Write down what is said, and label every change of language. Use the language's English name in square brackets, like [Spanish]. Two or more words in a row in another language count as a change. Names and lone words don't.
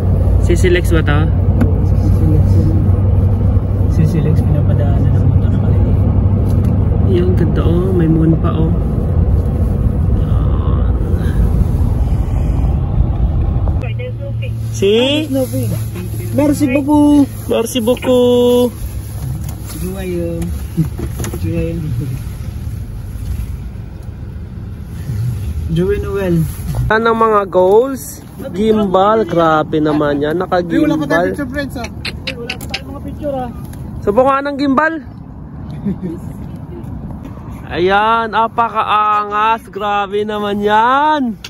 [Filipino] Sisilex ba to? Sisilex yan. si Lex pinapadaanan ng motor na maliit. Yung ganda oh, may moon pa oh. Si? [French] Merci beaucoup. Merci beaucoup. Joyeux. Joyeux. Joyeux Noel. [Filipino] Ano mga goals? Gimbal, grabe naman yan. Naka-gimbal. Wala pa tayo picture friends ah. Wala pa tayo mga picture ah. Subukan ng gimbal. Ayan, apakaangas. Grabe naman yan.